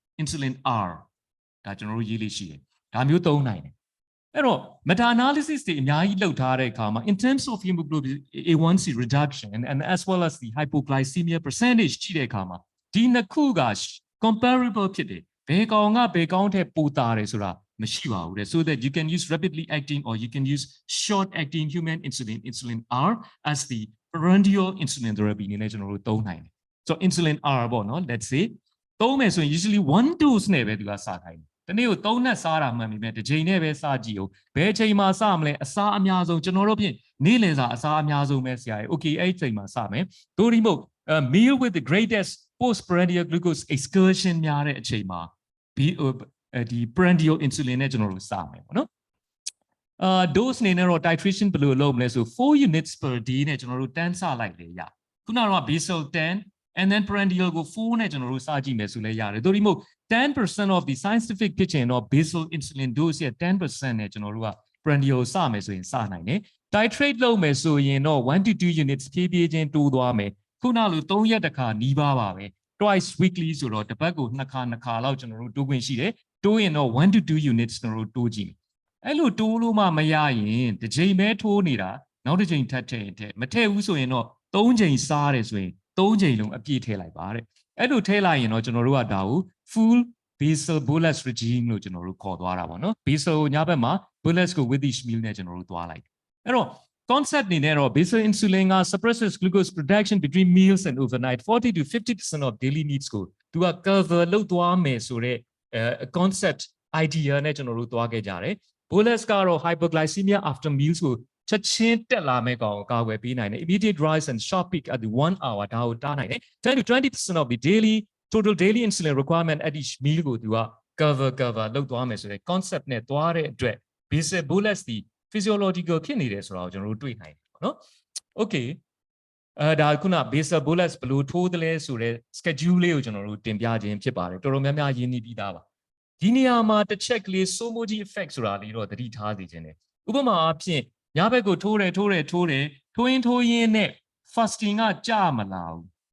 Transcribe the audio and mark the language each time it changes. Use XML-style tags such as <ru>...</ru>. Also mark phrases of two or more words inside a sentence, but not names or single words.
<my>R ဒါကျွန်တော်တို့ရေးလို့ရှိတယ်ဒါမျိုးသုံးနိုင်တယ်အဲ့တော့</my> <en>meta analysis</en> <my>တွေအများကြီးလုပ်ထားတဲ့အခါမှာ</my> <en>in terms of hemoglobin A1C reduction and as well as the hypoglycemia percentage</en> <my>ကြည့်တဲ့အခါမှာဒီနှစ်ခုက comparable ဖြစ်တယ်ဘယ်ကောင်ကဘယ်ကောင်ထက်ပိုတာတယ်ဆိုတာမရှိပါဘူးတဲ့</my> <en>so that you can use rapidly acting or you can use short acting human insulin R as the prandial insulin therapy</en> <my>နည်းနဲ့ကျွန်တော်တို့သုံးနိုင်တယ်</my> <en>so insulin R</en> <my>ပေါ့နော်</my> <en>let's say</en> <my>သုံးမယ်ဆိုရင် usually 1 dose နဲ့ပဲသူကစခိုင်းတယ်တနေ့ကို3နဲ့စားတာမှန်ပြီမဲ့တစ်ချိန်နဲ့ပဲစားကြည့်ဦးဘယ်ချိန်မှာစမလဲအစားအများဆုံးကျွန်တော်တို့ဖြင့်နေ့လယ်စာအစားအများဆုံးပဲဆရာကြီး okay အဲ့ချိန်မှာစမယ်ဒိုရီမို့</my> <en>meal with the greatest postprandial glucose excursion</en> <my>များတဲ့အချိန်မှာဒီ</my> <en>prandial insulin</en> <my>နဲ့ကျွန်တော်တို့စမယ်ပေါ့နော် dose နေနဲ့တော့ titration ဘယ်လိုလုပ်မလဲဆို</my> <en>4 units per day</en> <my>နဲ့ကျွန်တော်တို့10စလိုက်လေရခုနကတော့</my> <en>basal 10 and then prandial</en> <my>ကို4နဲ့ကျွန်တော်တို့စကြည့်မယ်ဆိုလဲရတယ်တို့ဒီမို့</my> <en>10% of the scientific</en> <my>ဖြစ်ချင်တော့</my> <en>basal insulin dose</en> <my>ရဲ့ 10% နဲ့ကျွန်တော်တို့က prandial စမယ်ဆိုရင်စနိုင်တယ် titrate လုပ်မယ်ဆိုရင်တော့</my> <en>1 to 2 units</en> <my>ဖြည်းဖြည်းချင်းတိုးသွားမယ်ခုနလို3 ရက်တစ်ခါနီးပါးပါပဲ</my> <en>twice weekly</en> <my>ဆိုတော့တစ်ပတ်ကို2ခါလောက်ကျွန်တော်တို့တိုးခွင့်ရှိတယ်တိုးရင်တော့</my> <en>1 to 2 units</en> <my>ကျွန်တော်တို့တိုးကြည့်အဲ့လိုတိုးလို့မှမရရင်တစ်ချိန်ပဲထိုးနေတာနောက်တစ်ချိန်ထပ်ထည့်မထည့်ဘူးဆိုရင်တော့3ချိန်စားတယ်ဆိုရင်3ချိန်လုံးအပြည့်ထည့်လိုက်ပါတဲ့အဲ့လိုထဲလိုက်ရင်တော့ကျွန်တော်တို့ကဒါကို</my> <en>full basal bolus regime</en> <my>လို့ကျွန်တော်တို့ ခေါ်သွားတာပေါ့နော် basal ကိုညဘက်မှာ bolus ကို</my> <en>with each meal</en> <my>နဲ့ကျွန်တော်တို့သွားလိုက်အဲ့တော့ concept အနေနဲ့တော့</my> <en>basal insulin</en> <my>က</my> <en>suppresses glucose production between meals and overnight 40 to 50% of daily needs</en> <my>ကိုသူက cover လုပ်သွားမယ်ဆို တော့</my> <en>concept idea</en> <my>နဲ့ကျွန်တော်တို့သွားခဲ့ကြတယ် bolus ကတော့</my> <en>hypoglycemia after meals</en> <my>ကိုချက်ချင်းတက်လာမဲ့ကောင်ကာကွယ်ပေးနိုင်တယ်</my> <en>immediate rise and sharp peak at the 1 hour</en> <my>ဒါကိုတားနိုင်တယ်</my> <en>10 to 20% of the total daily insulin requirement at each meal ကိုသူက cover</en> <my>လုပ်သွားမယ်ဆိုတဲ့</my> <en>concept နဲ့</en> <my>သွားတဲ့အတွက်</my> <en>basal bolus</en> <my>ဒီ physiological ဖြစ်နေတယ်ဆိုတာကိုကျွန်တော်တို့တွေ့နိုင်တယ်ပေါ့နော် okay ဒါခုန</my> <en>basal bolus</en> <my>ဘယ်လိုထိုးသလဲဆိုတဲ့ schedule လေးကိုကျွန်တော်တို့တင်ပြခြင်းဖြစ်ပါတယ်တော်တော်များများရင်းနှီးပြီးသားပါဒီနေရာမှာတစ်ချက်ကလေး</my> <en>somoji effect</en> <my>ဆိုတာလေးတော့သတိထားစီခြင်းတယ်ဥပမာအားဖြင့်ညဘက်ကိုထိုးရင်းနဲ့ fasting ကကြာမလာဘူး</my>